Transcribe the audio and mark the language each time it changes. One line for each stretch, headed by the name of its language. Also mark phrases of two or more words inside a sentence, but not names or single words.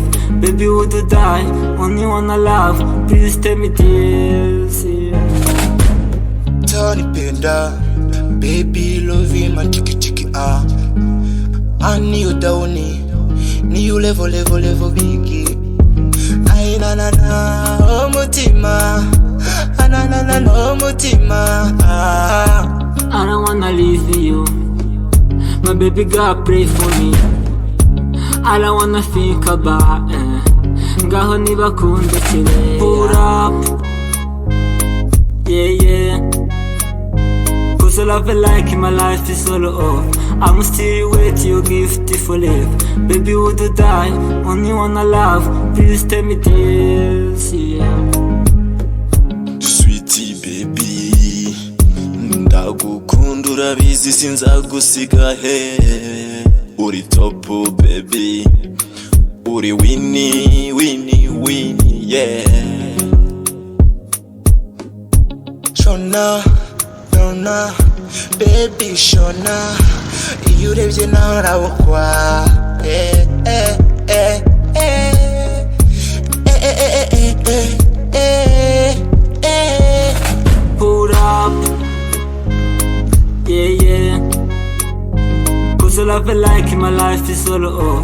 English: Baby, would you die? Only wanna love. Please tell me this, yeah. Tony Penda, baby, love you, my chiki ah. I need you down, need you level biggie. Ay na na na, oh mutima, na na na no mutima. I don't wanna leave you. My baby God pray for me. I don't wanna think about
Kinyarwanda: ngaho nibakunda cyane.
English: Pull up, yeah. Cause all I feel like in my life is all off. I'm still waiting your gift for life. Baby, would you die? Only wanna love. Please tell me this, yeah. Sweetie baby,
Kinyarwanda: ndagukunda urabizi sinzagusiga he. Uri
English: top baby,
Kinyarwanda: uri winnie, yeah. Shona, baby Shona, iyo urebye nawe urabukwa.
English: Pull up, yeah. Cause all I feel like in my life is all off.